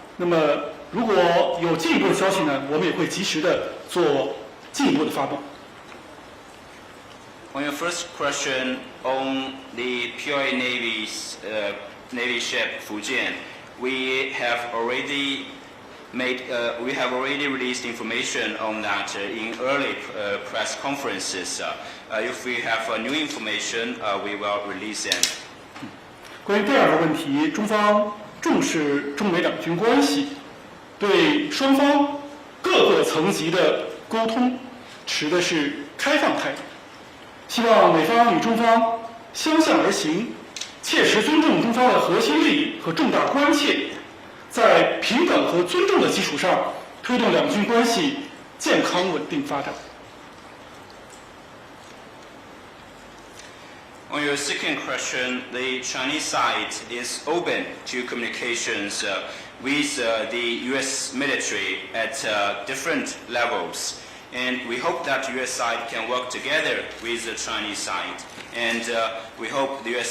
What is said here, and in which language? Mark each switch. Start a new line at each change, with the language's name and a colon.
Chinese: 那么，如果有进一步的消息呢，我们也会及时的做进一步的发布。
English: On your first question on the PLA Navy's Navy ship Fujian, we have already released information on that in early press conferences. If we have new information, we will release them.
Chinese: 关于第二个问题，中方重视中美两军关系，对双方各个层级的沟通持的是开放态度，希望美方与中方相向而行，切实尊重中方的核心利益和重大关切，在平等和尊重的基础上，推动两军关系健康稳定发展。
English: On your second question, the Chinese side is open to communications with the U.S. military at different levels. And we hope that the U.S. side can work together with the Chinese side. And we hope the U.S.